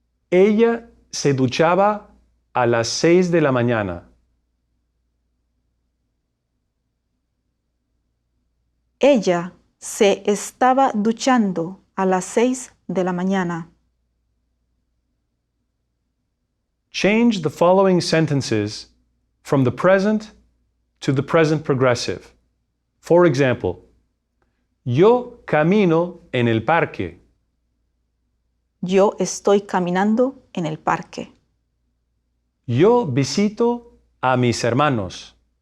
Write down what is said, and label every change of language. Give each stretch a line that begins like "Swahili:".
Spanish: Ella se duchaba a las 6 de la mañana. Ella se estaba duchando a las 6 de la mañana.
English: Change the following sentences from the present to the present progressive. For example,
Spanish: yo camino en el parque. Yo estoy caminando en el parque. Yo visito a mis hermanos.